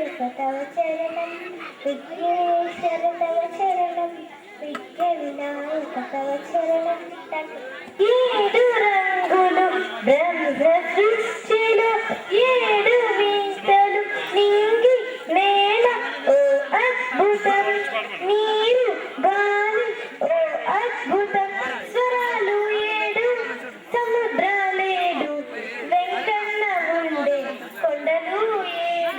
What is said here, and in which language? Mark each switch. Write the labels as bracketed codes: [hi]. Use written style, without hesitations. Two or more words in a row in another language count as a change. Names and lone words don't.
[sa] तव चरणं विघ्नेश्वर तव चरणं विघ्न विनायक तव चरणं [te] ఏడు రంగులు బ్రహ్మ సృష్టిలో ఏడు వింతలు నింగి నేల ఓ అద్భుతం నీరు గాలి ఓ అద్భుతం స్వరాలు ఏడు సముద్రాలేడు వెంకన్న ఉండే కొండలు ఏడు